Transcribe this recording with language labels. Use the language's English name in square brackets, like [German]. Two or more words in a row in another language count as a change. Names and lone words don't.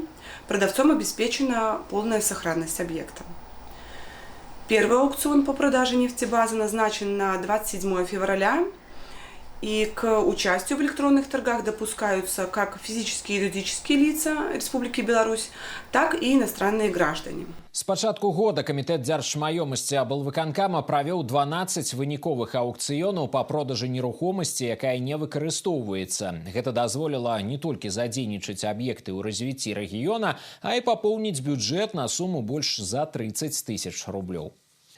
[Russian] Продавцом обеспечена полная сохранность объекта. Первый аукцион по продаже нефтебазы назначен на 27 февраля. И к участию в электронных торгах допускаются как физические и юридические лица Республики Беларусь, так и иностранные граждане. [Belarusian] С пачатку года камітэт дзяржмаёмасці аблвыканкама правёў 12 выніковых аўкцыёнаў па продажы нерухомасці, якая не выкарыстоўваецца. Гэта дазволіла не толькі задзейнічаць аб'екты ў развіцці рэгіёна, а і папоўніць бюджэт на суму больш за 30 000 рублёў.